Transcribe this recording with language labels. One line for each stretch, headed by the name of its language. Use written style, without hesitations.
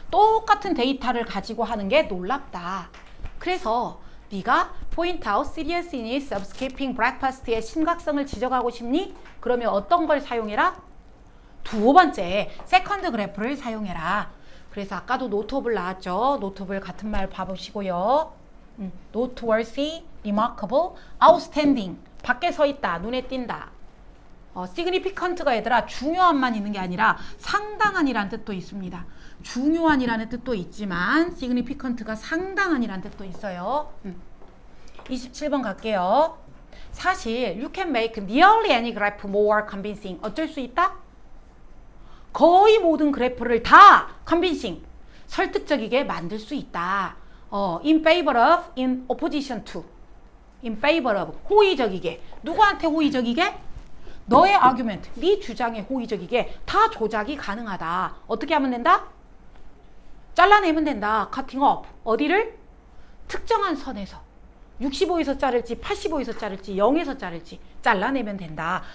Korean: 똑같은 데이터를 가지고 하는 게 놀랍다. 그래서 네가
English: point out seriousness of skipping breakfast
Korean: 의 심각성을 지적하고 싶니? 그러면 어떤 걸 사용해라? 두 번째 세컨드 그래프를 사용해라. 그래서 아까도 notable 나왔죠. notable 같은 말 봐보시고요.
English: noteworthy, remarkable, outstanding.
Korean: 밖에 서 있다. 눈에 띈다. significant가 얘들아 중요한만 있는 게 아니라 상당한이라는 뜻도 있습니다. 중요한이라는 뜻도 있지만 significant가 상당한이라는 뜻도 있어요. 27번 갈게요. 사실
English: you can make nearly any graph more convincing.
Korean: 어쩔 수 있다? 거의 모든 그래프를 다 convincing, 설득적이게 만들 수 있다.
English: in favor of, in opposition to. in favor of,
Korean: 호의적이게. 누구한테 호의적이게? 너의 argument, 네 주장에 호의적이게 다 조작이 가능하다. 어떻게 하면 된다? 잘라내면 된다.
English: cutting off.
Korean: 어디를? 특정한 선에서 65에서 자를지 85에서 자를지 0에서 자를지 잘라내면 된다.